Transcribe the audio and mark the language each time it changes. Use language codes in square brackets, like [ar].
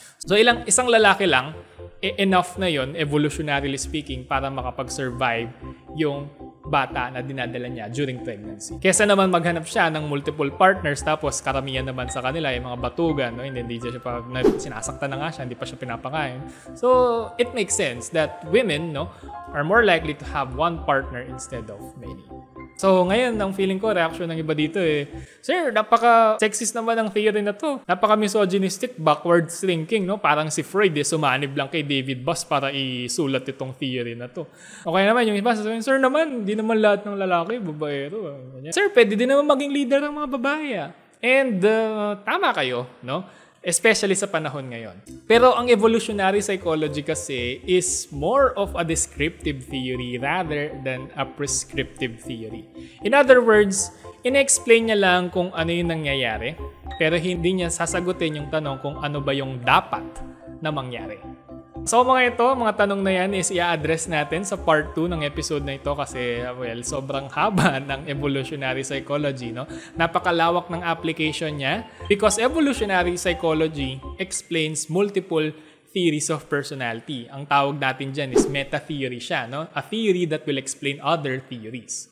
[tl] So isang lalaki lang, enough na yon, [en] evolutionarily speaking, [tl] para makapag-survive yung bata na dinadala niya during pregnancy. Kesa naman maghanap siya ng multiple partners, tapos karamihan naman sa kanila yung mga batugan, no? Hindi siya pa, sinasaktan na nga siya, hindi pa siya pinapakain. [en] So it makes sense that women, no, are more likely to have one partner instead of many. [tl] So ngayon, ang feeling ko, reaction ng iba dito Sir, napaka-sexist naman ang theory na to. Napaka-misogynistic, backwards thinking, no? Parang si Freud, sumanib lang kay David Buss para isulat itong theory na to. Okay naman, yung iba sasabihin, Sir naman, hindi naman lahat ng lalaki, babaero. Sir, pwede din naman maging leader ng mga babae. And tama kayo, no? Especially sa panahon ngayon. Pero ang [en] evolutionary psychology kasi is more of a descriptive theory rather than a prescriptive theory. In other words, [tl] ina-explain niya lang kung ano yung nangyayari, pero hindi niya sasagutin yung tanong kung ano ba yung dapat na mangyari. So mga tanong na yan is i-address natin sa part 2 ng episode na ito kasi sobrang haba ng evolutionary psychology, no? Napakalawak ng application niya [en] because evolutionary psychology explains multiple theories of personality. [tl] Ang tawag natin dyan is meta-theory siya, no? [en] A theory that will explain other theories.